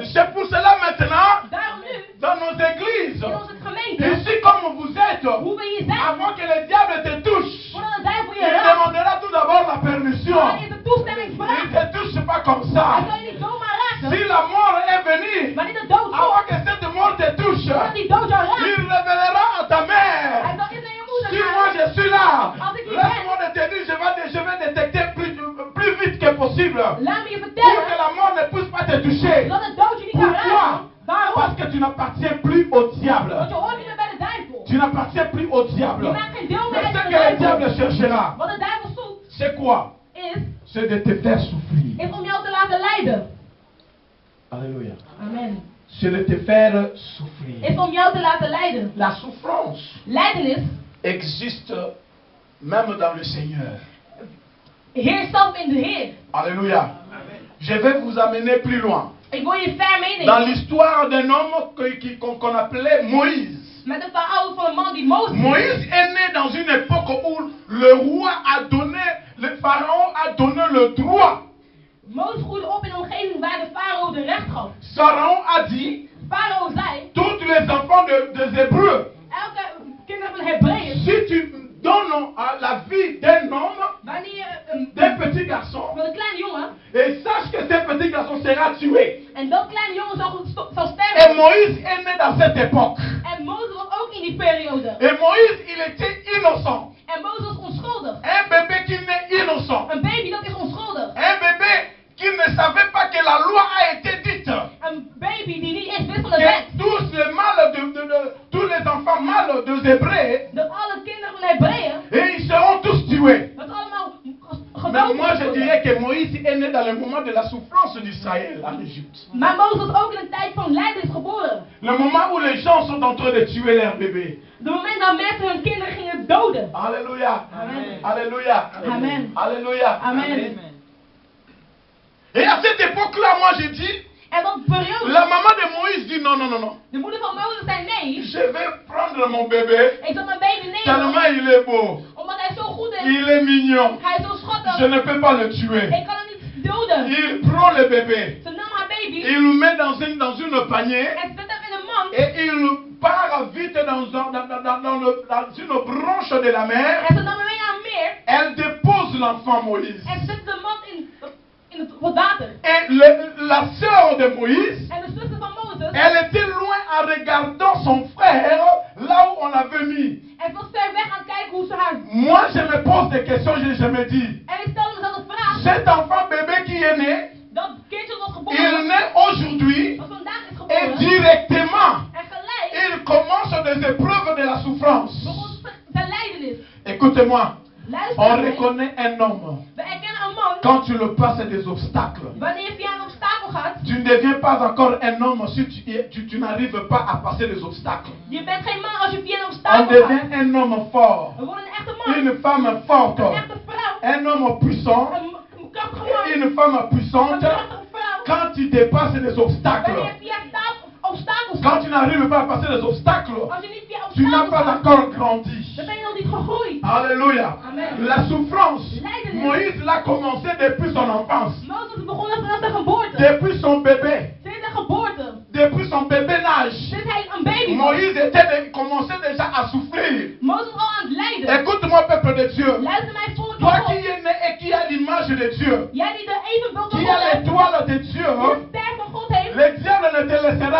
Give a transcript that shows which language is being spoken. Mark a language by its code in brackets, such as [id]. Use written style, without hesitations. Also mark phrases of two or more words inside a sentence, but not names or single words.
[fr] C'est pour cela maintenant, [nl] Daarom nu, [fr] dans nos églises, [nl] in onze gemeente, [fr] ici comme vous êtes, [nl] hoe we hier zijn, [fr] avant que le diable te touche, [nl] voordat de duivel [fr] il [nl] je raakt, [fr] demandera tout d'abord la permission. [nl] dan is de toestemming [fr] Il [nl] vraag. [fr] ne te touche pas comme [nl] Hij [fr] ça. [nl] kan je niet zomaar [fr] Si [nl] raken. [fr] la mort est venue, [nl] Wanneer de dood [fr] avant [nl] komt, [fr] que cette mort te touche, [nl] voordat die dood jou raakt, [fr] il révélera à ta [nl] hij [fr] mère. [nl] zal iets naar je moeder [fr] Si moi [nl] gaan. [fr] je suis là, [nl] Als ik hier [fr] laisse-moi [nl] ben, [fr] te dire, je vais détecter plus vite que possible. [nl] laat me je [fr] Pour que [nl] vertellen, [fr] la mort ne puisse pas te toucher. [nl] dat de dood je niet kan [fr] Pourquoi? [nl] raken. Waarom? [fr] Parce que tu n'appartiens plus au [nl] Want [fr] diable. [nl] je hoort niet meer bij de duivel. [fr] Tu n'appartiens plus au diable. [nl] Je maakt geen deel meer [fr] Mais [nl] uit [fr] ce [nl] van [fr] que le [nl] de [fr] diable [nl] duivel. [fr] cherchera, [nl] Wat de duivel zoekt, [fr] c'est quoi? [nl] is [fr] C'est de te faire souffrir. [nl] om jou te laten lijden. [fr] Alléluia. [nl] Amen. [fr] C'est de te faire souffrir. [nl] Is om jou te laten lijden. [fr] La souffrance [nl] Lijdenis [fr] existe même dans le Seigneur. [nl] heerst zelf in de Heer. [fr] Alléluia. Je vais vous amener plus loin. [nl] Ik wil je ver [fr] Dans [nl] meenemen [fr] l'histoire d'un homme qu'on appelait Moïse. [nl] met een verhaal van een man die Mozes is. [fr] Moïse est né dans une époque où le roi a donné, le pharaon a donné le droit. [nl] Mozes groeide op in een omgeving waar de farao de recht gaf. [fr] Pharaon a dit, [nl] Farao zei, [fr] tous les enfants des Hébreux, [nl] elke kinderen van Hebreeën, [fr] si tu donnes la vie d'un homme, [nl] wanneer je [fr] d'un petit garçon, [nl] van een kleine jongen, [fr] et sache que ce petit garçon sera tué. [nl] en dat kleine jongen zal [fr] Et [nl] sterven. [fr] Moïse est né dans cette époque. [nl] En Mozes was ook in die periode. [fr] Et Moïse, il était innocent. [nl] En Mozes was onschuldig. [fr] Un bébé qui naît innocent. [nl] Een baby dat is onschuldig. [fr] Un bébé qui ne savait pas que la loi a été dite. [nl] Een baby die niet eens wist van de [fr] Que [nl] wet. [fr] tous les mâles tous les enfants mâles des Hébreux, [nl] Dat alle kinderen van de Hebreeën, [fr] et ils seront tous tués. [nl] dat allemaal [fr] Mais [nl] gedood [fr] moi je [nl] worden. [fr] dirais que Moïse est né dans le moment de la souffrance d'Israël en Égypte. [nl] Maar Mozes was ook in een tijd van lijden is geboren. [fr] Le moment où les gens sont en train de tuer leurs bébés. [nl] De moment dat mensen hun kinderen gingen doden. [fr] Alléluia. [nl] Amen. [fr] Alléluia. [nl] Amen. [fr] Alléluia. [nl] Amen. [fr] Et à cette époque-là, moi j'ai dit, [nl] En dat periode, [fr] la maman de Moïse dit non, non, non, non. [nl] de moeder van Mozes zei nee, [fr] Je vais prendre mon bébé, [nl] ik zal mijn baby nemen. [fr] tellement il est beau, [nl] Omdat hij zo goed is. [fr] il est mignon. [nl] Hij is zo schattig. [fr] Je ne peux pas le tuer. [nl] Ik kan hem niet doden. [fr] Il prend le bébé, [nl] Ze nam haar baby [fr] il le met dans une panier [nl] en zet hem in een mand. [fr] et il part vite dans une branche de la mer. [nl] En ze nam hem mee naar een meer. [fr] Elle dépose l'enfant Moïse. [nl] En zet de mand in het water. [fr] Et la sœur de Moïse, [nl] En de zuster van Mozes, [fr] elle était loin en regardant son frère là où on l'avait mis. [nl] en was ver weg aan het kijken hoe ze haar... [fr] Moi, je me pose des questions, je me dis, [nl] En ik stelde mezelf de vraag, [fr] cet enfant bébé qui est né, [nl] dat kindje was [fr] il [nl] geboren, [fr] naît aujourd'hui [nl] dat vandaag is [fr] et [nl] geboren, [fr] directement, [nl] en gelijk [fr] il commence des épreuves de la souffrance. [nl] begon zijn lijdenis. [fr] Écoutez-moi, [nl] Luister [fr] on [nl] naar mij. [fr] reconnaît un homme [nl] We erkennen een man, [fr] quand tu le passes des obstacles. [nl] wanneer je via een obstakel gaat, [fr] Tu ne deviens pas encore un homme si tu n'arrives pas à passer les obstacles. [nl] je bent geen man als je via een [fr] On [nl] obstakel gaat. [fr] devient un homme fort, [nl] We worden een echte man, [fr] une femme forte, [nl] een echte vrouw, [fr] un homme puissant, [nl] een krachtige man, [fr] une femme [nl] een [fr] puissante. [nl] krachtige vrouw. [fr] Quand tu dépasses les obstacles, [nl] Wanneer je via obstakels [fr] quand [nl] gaat, [fr] tu n'arrives pas à passer les obstacles, [nl] als je niet via [fr] tu n'as [nl] obstakels [fr] pas [nl] gaat, [fr] encore grandi. [nl] dan ben je nog niet gegroeid. [fr] Alléluia. [nl] Amen. [fr] La souffrance, [nl] Lijdenis. [fr] Moïse l'a commencé depuis son enfance, [nl] Mozes begon dat vanaf zijn geboorte. [fr] depuis son bébé, [nl] Sinds zijn geboorte. [fr] depuis son bébé-nage. [nl] Sinds hij een baby was. [fr] Moïse commençait déjà à souffrir. [nl] Mozes al aan het lijden. [fr] Écoute-moi, peuple de Dieu. [nl] Luister mij volk [fr] Toi [nl] van [fr] qui [nl] God. [fr] es né et qui as l'image de Dieu, [nl] Jij die de evenbeeld van [fr] qui [nl] God [fr] as [nl] hebt. [fr] l'étoile de Dieu, [nl] Die de ster van God heeft. [fr] le diable ne te laisse